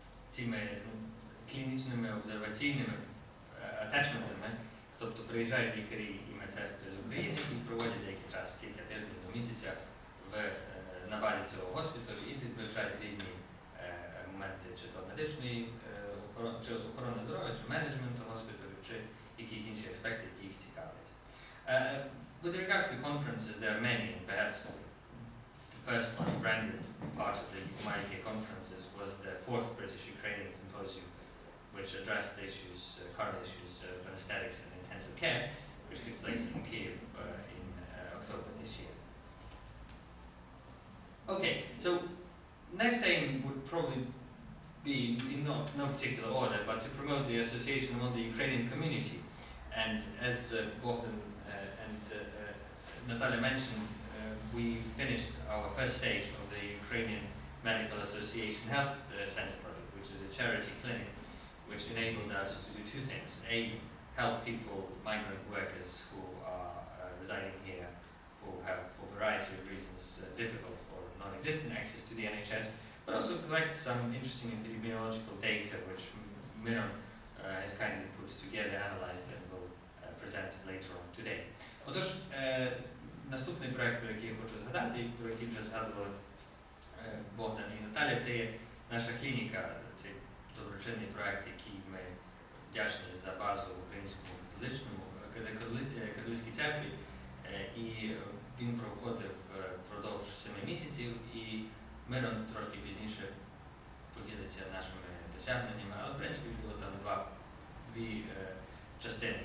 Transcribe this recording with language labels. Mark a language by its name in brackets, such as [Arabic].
[Ukrainian] цими клінічними обсерваційними атачментами, тобто приїжджають лікарі і медсестри з України і проводять деякий час, кілька тижнів до місяця на базі цього госпіталю і вивчають різні моменти, чи то медичної, чи охорони здоров'я, чи менеджменту госпіталю, чи якісь інші аспекти, які їх цікавлять. [English] With regards to conferences, there are many, and perhaps the first one, branded part of the Umauk conferences, was the 4th British Ukrainian Symposium, which addressed issues, current issues of anesthetics and intensive care, which took place in Kyiv in October this year. Okay, so next aim would probably be, in no particular order, but to promote the association among the Ukrainian community. And as Bogdan and Natalia mentioned, we finished our first stage of the Ukrainian Medical Association Health Center project, which is a charity clinic, which enabled us to do two things. A, help people, migrant workers who are residing here, who have, for a variety of reasons, difficult or non-existent access to the NHS, but also collect some interesting epidemiological data, which Miron has kindly put together, analyzed, and will present later on today. [Ukrainian] Отож, наступний проект, про який я хочу згадати, про який вже згадували Богдан і Наталя, це є наша клініка, це доброчинний проект, який ми вдячні за базу в Українському католицькій церкві, і він проходив впродовж 7 місяців, і Мирон трошки пізніше поділиться нашими досягненнями, але в принципі було там дві частини.